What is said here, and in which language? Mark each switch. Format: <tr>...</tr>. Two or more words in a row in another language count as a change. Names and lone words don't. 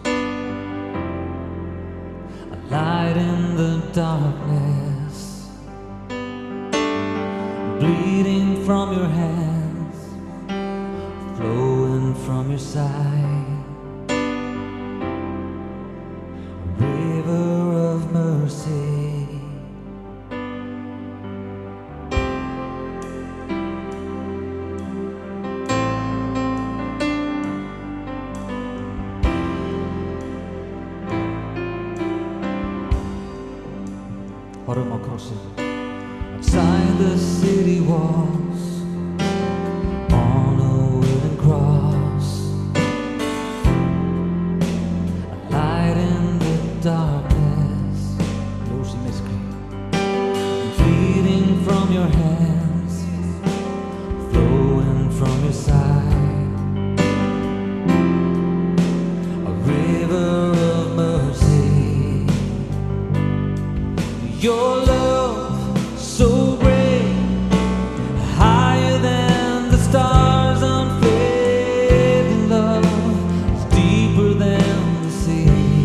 <en>a light in the darkness, bleeding from your hands, flowing from your side, a river of mercy.</en> <is>Horfum á krossinn.</is> <en>Outside the city walls, on a wooden cross, a light in the darkness,</en> <is>ljós í myrkri,</is> <en>bleeding from your hands, flowing from your side, a river of mercy. Your love so great, higher than the stars, unfailing love, is deeper than the sea.</en>